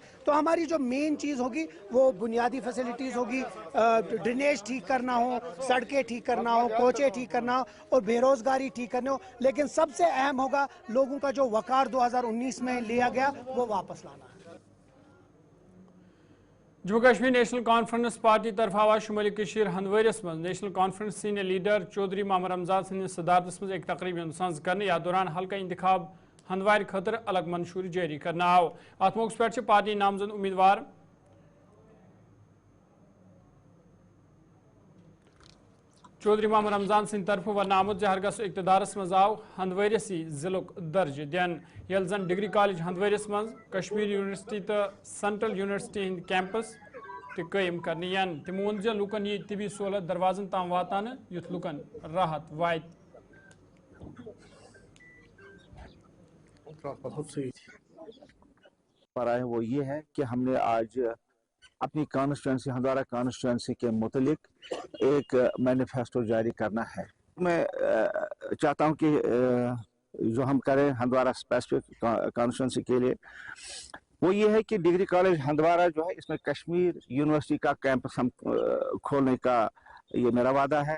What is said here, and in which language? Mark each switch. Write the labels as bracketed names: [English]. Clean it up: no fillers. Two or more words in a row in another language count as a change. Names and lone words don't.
[Hindi] तो हमारी जो मेन चीज़ होगी वो बुनियादी फैसिलिटीज़ होगी, ड्रेनेज ठीक करना हो, सड़कें ठीक करना हो, कोचे ठीक करना हो और बेरोज़गारी ठीक करना हो। लेकिन सबसे अहम होगा लोगों का जो वक़ार 2019 में लिया गया वो वापस लाना। [Kashmiri] जम्मू कश्मीर नेशनल कॉन्फ्रेंस पार्टी तरफ आवाज शुमाली कशीर हंदवरिस मज नेशनल कॉन्फ्रेंस [English] senior leader [Kashmiri] चौधरी मोहम्मद रमजान सिंह सदारत मज एक तकरीब सज कर या दौरान हल्का इंतखाब हंदवार खतर अलग मंशूरी जारी करना आव। अत मौके पे पार्टी नामजद उम्मीदवार चौधरी मोहम्मद रमजान सिंह तरफ वन आमुद हरगस इकतदारस मज आव हंदवरिस जिलुक दर्ज दिन यल जन डिग्री कॉलेज हंदवरिस मज कश्मीर यूनिवर्सिटी तो सेंट्रल यूनिवर्सिटी हंद कैंपस कायम करने तमो वोन लुकन ये तिबी सहूलत दरवाजन ताम वातान युथ लुकन राहत वात। [Hindi] पर आए वो ये है कि हमने आज अपनी कॉन्स्टिट्यूंसी हंदवारा कॉन्स्टिट्यूंसी के मुतलिक एक मैनिफेस्टो जारी करना है। मैं चाहता हूँ कि जो हम करें हंदवारा [English] specific constituency [Hindi] के लिए वो ये है कि डिग्री कॉलेज हंदवारा जो है इसमें कश्मीर यूनिवर्सिटी का कैंपस हम खोलने का ये मेरा वादा है।